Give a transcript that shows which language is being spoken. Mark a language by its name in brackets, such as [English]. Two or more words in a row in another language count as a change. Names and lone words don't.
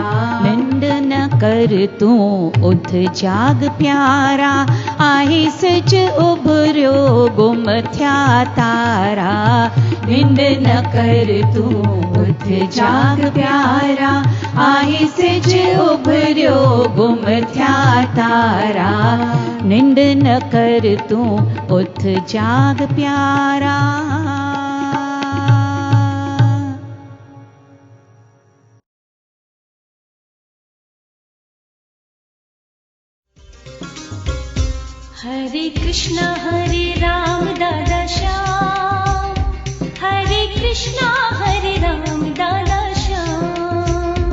[Sindhi] निंड न कर तूं उथ जाग प्यारा आहे सिज उभरियो गुम थिया तारा निंड न कर तूं उथ जाग प्यारा आहे सिज उभरियो गुम थिया तारा निंड न कर तूं उथ जाग प्यारा [Hindi] हरे कृष्णा दादा श्याम हरे कृष्णा राम दादा श्याम